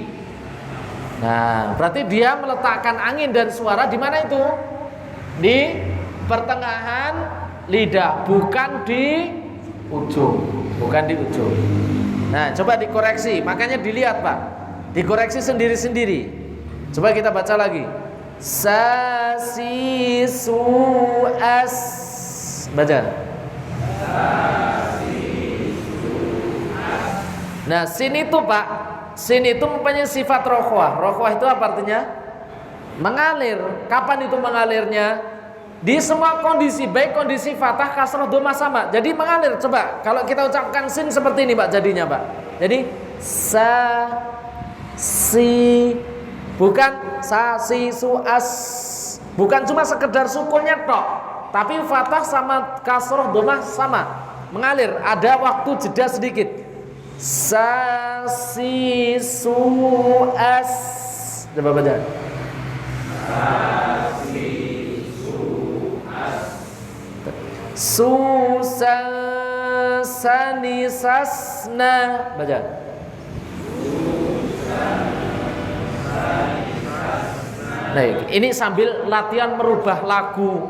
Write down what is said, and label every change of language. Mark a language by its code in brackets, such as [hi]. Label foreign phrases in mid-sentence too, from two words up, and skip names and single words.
[id] Nah, berarti dia meletakkan angin dan suara di mana itu? Di pertengahan lidah, bukan di ujung, bukan di ujung. Nah, coba dikoreksi. Makanya dilihat, Pak. Dikoreksi sendiri-sendiri. Coba kita baca lagi. Sa si su as. Baca. Nah, sin itu, Pak, sin itu mempunyai sifat rokhwah. Rokhwah itu apa artinya? Mengalir. Kapan itu mengalirnya? Di semua kondisi, baik kondisi fathah, kasrah, dhamma sama. Jadi mengalir. Coba kalau kita ucapkan sin seperti ini, Pak, jadinya, Pak. Jadi sa si, bukan sa si su as. Bukan cuma sekedar sukunnya tok, tapi fathah sama kasrah, dhamma sama. Mengalir. Ada waktu jeda sedikit. Sa si su as. Coba baca. Susan sani sasna. Baca. Nah, ini sambil latihan merubah lagu.